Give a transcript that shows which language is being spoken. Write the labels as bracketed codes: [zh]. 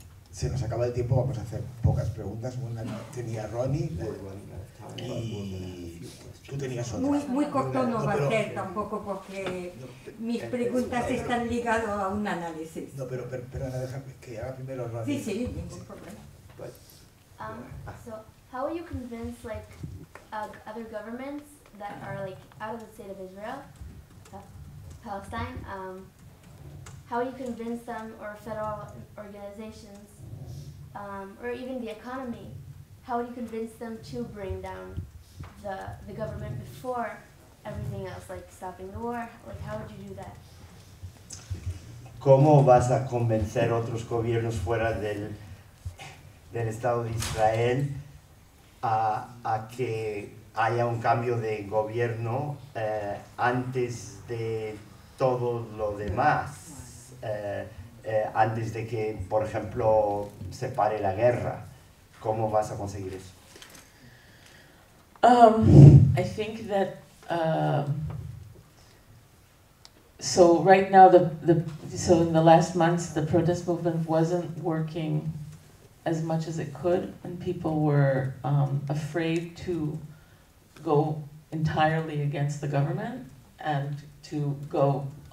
[es] Se nos acaba el tiempo, vamos a hacer pocas preguntas. Una tenía Ronnie y tú tenías otra. Muy corto no va a ser tampoco, porque mis preguntas están ligadas a un análisis. No, pero déjame que haga primero Ronnie. Sí, ningún problema. [en] So how will you convince other governments that are out of the state of Israel, Palestine? How will you convince them, or federal organizations, or even the economy? how do you convince them to bring down the government before everything else, like stopping the war? Like, how would you do that? [es] ¿Cómo vas a convencer otros gobiernos fuera del Estado de Israel a que haya un cambio de gobierno antes de todo lo demás? Antes de que, por ejemplo, se pare la guerra. ¿Cómo vas a conseguir eso? [en] I think that so right now so in the last months the protest movement wasn't working as much as it could, and people were afraid to go entirely against the government and to go